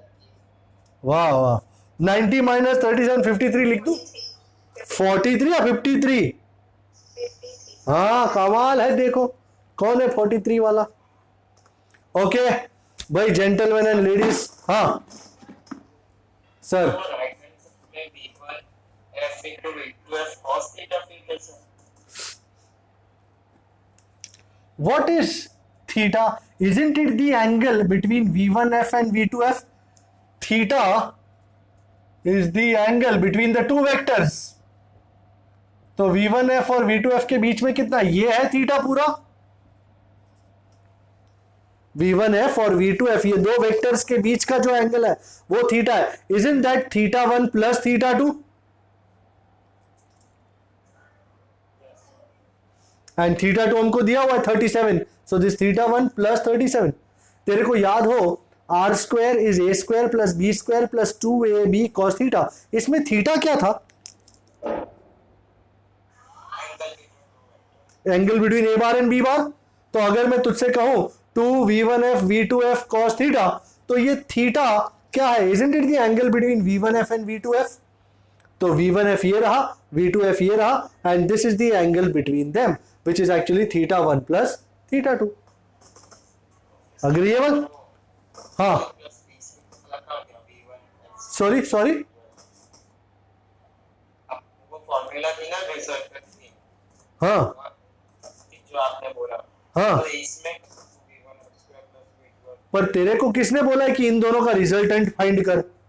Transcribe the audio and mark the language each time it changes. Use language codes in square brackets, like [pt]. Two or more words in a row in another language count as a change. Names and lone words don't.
[hi] वाह वाह, 90 माइनस 37 53 लिख दूं? 43 या 53? हाँ कमाल है, देखो कौन है 43 वाला। [en] okay भाई, gentleman and ladies। [hi] हाँ सर, तो [en] right hand side [hi] में [en] v1 f into v2f cos theta [hi] फिर कैसे? [en] what is theta? Isn't it the angle between v1f and v2f? Theta is the angle between the two vectors. [hi] तो v1f और v2f के बीच में कितना, ये है थीटा पूरा। v1f और v2f ये दो वेक्टर्स के बीच का जो एंगल है वो थीटा है। [en] Isn't that θ1 प्लस θ2? [hi] एंड θ2 हमको दिया हुआ है 37, [en] so this θ1 plus 37. [hi] तेरे को याद हो [en] r square is a square plus b square plus 2ab cos theta, [hi] इसमें थीटा क्या था? [en] angle between a bar and b bar. [hi] तो अगर मैं तुझसे कहूं 2v1f v2f [en] cos theta, [hi] तो ये थीटा क्या है? [en] Isn't it the angle between v1f and v2f? तो v1f ये रहा, v2f ये रहा, and this is the angle between them, which is actually θ1 plus θ2. Agreeable? [hi] हाँ, प्लस b से लगा गया v1 sorry, अब वो फॉर्मूला थी ना रिजल्ट थी हाँ जो आपने बोला, हाँ, [en] तो इसमें v1 square plus v2 [hi] पर तेरे को किसने बोला है कि इन दोनों का रिजल्टेंट फाइंड कर?